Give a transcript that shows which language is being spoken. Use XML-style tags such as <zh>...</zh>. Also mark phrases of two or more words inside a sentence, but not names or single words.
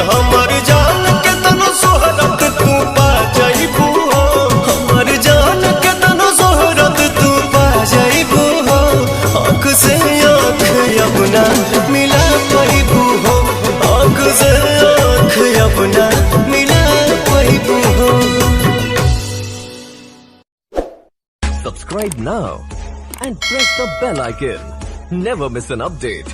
<bho>हमर जान के तनो सोहरत तू पा जाइबू हो, हमर जान के तनो सोहरत तू पा जाइबू हो। आँख से आँख अपना मिला पैबू हो, आँख से आँख अपना मिला पैबू हो।</bho> <en>Subscribe now and press the bell icon. Never miss an update.</en>